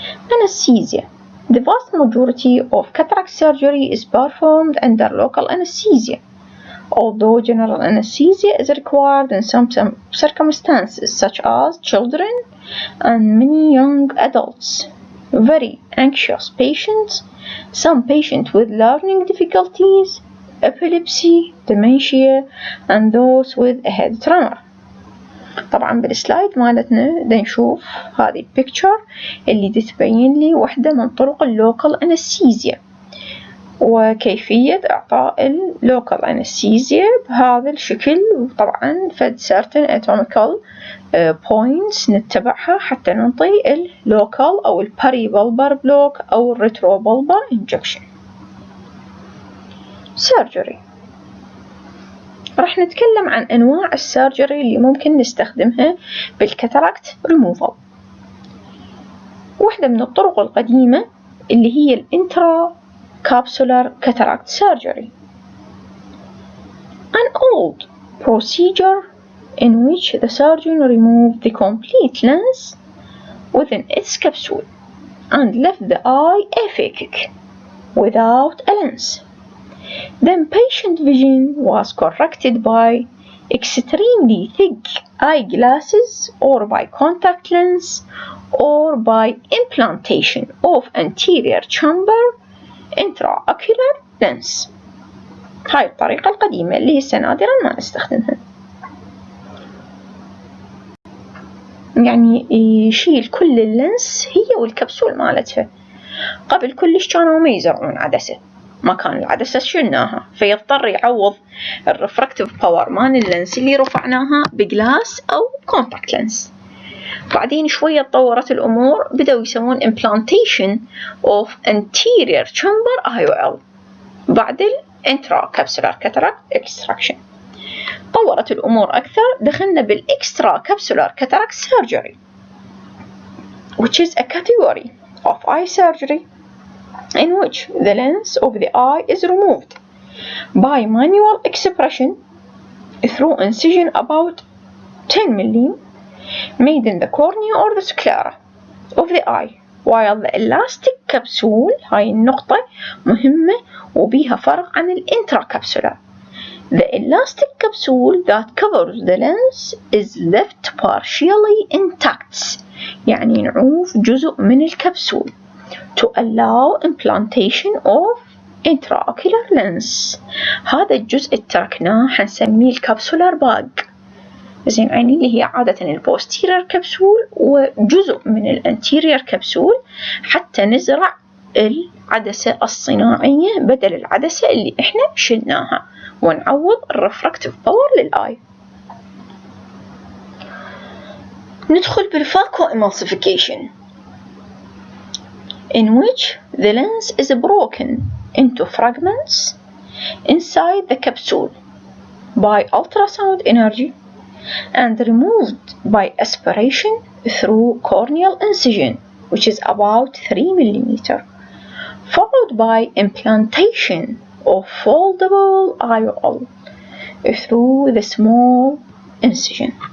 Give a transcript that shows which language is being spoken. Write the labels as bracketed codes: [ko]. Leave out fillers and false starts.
[en] Anesthesia. The vast majority of cataract surgery is performed under local anesthesia, although general anesthesia is required in some circumstances, such as children and many young adults, very anxious patients, some patients with learning difficulties, epilepsy, dementia, and those with a head tremor. [ar] طبعا بالسلايد مالتنا دا نشوف هذه البيكتشر اللي تبين لي واحدة من طرق اللوكال أنستيزيا وكيفية إعطاء اللوكال أنستيزيا بهذا الشكل، وطبعا فد [en] certain anatomical points [ar] نتبعها حتى ننطي اللوكال أو الباريبلبر بلوك أو الريتروبلبر injection. [en] surgery. [ar] راح نتكلم عن أنواع السيرجري اللي ممكن نستخدمها بالكاتاراكت ريموفال. واحدة من الطرق القديمة اللي هي الانترا [en] CAPSULAR cataract surgery, an old procedure in which the surgeon removed the complete lens within its capsule and left the eye aphakic without a lens. Then patient vision was corrected by extremely thick eyeglasses or by contact lens or by implantation of anterior chamber intraocular lens. [ar] هاي الطريقة القديمة اللي هسه نادرا ما نستخدمها، يعني يشيل كل اللينس هي والكبسول مالتها. قبل كلش كانوا ما يزرعون عدسة، ما كان العدسة شلناها، فيضطر يعوض الرفراكتيف باور مال اللينس اللي رفعناها بجلاس أو كونتاكت لينس. بعدين شوية تطورت الأمور، بدأوا يسوون [en] implantation of anterior chamber IOL [ar] بعد الانترا كابسولار كاتاراكت extraction. طورت الأمور أكثر، دخلنا بالإكسترا كابسولار كاتاراكت [en] surgery which is a category of eye surgery in which the lens of the eye is removed by manual expression through incision about 10 mm made in the cornea or the sclera of the eye, while the elastic capsule [ar] هاي النقطة مهمة وبيها فرق عن الانتراكابسولار. [en] The elastic capsule that covers the lens is left partially intact، [ar] يعني نعوف جزء من الكبسول [en] to allow implantation of intraocular lens. [ar] هذا الجزء اللي تركناه حنسميه الكابسولار باج، زين، يعني اللي هي عادة البوستيرير كبسول وجزء من الانتيرير كبسول حتى نزرع العدسة الصناعية بدل العدسة اللي احنا شلناها ونعوض الرفراكتيف باور للآي. ندخل بالفاكو [en] emulsification in which the lens is broken into fragments inside the capsule by ultrasound energy and removed by aspiration through corneal incision, which is about 3 mm, followed by implantation of foldable IOL through the small incision.